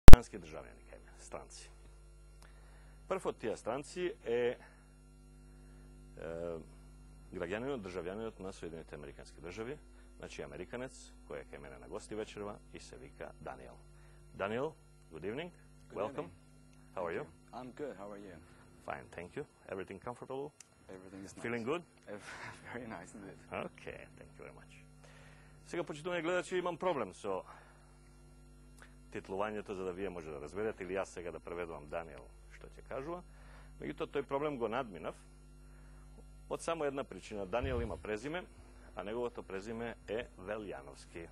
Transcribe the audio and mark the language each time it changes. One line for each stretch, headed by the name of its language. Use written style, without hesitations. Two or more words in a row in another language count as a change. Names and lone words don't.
Macedonian: американски државјани кај мене, странци. Прв од тие странци е граѓанинот, државјанинот на Соединените американски држави, значи американец, кој е кај мене на гости вечерва и се вика Даниел.
English: Daniel, good evening. Welcome. How are you? I'm good. How are you? Fine, thank you. Everything comfortable? Everything is nice. Feeling good? Very nice indeed. Okay, thank you very much.
Macedonian: Сега, почитувани гледачи, имам проблем со титлувањето, за да вие може да разберете, или јас сега да преведувам Даниел што ќе кажува. Меѓутоа, тој проблем го надминав од само една причина. Даниел има презиме, а неговото презиме е Велјановски.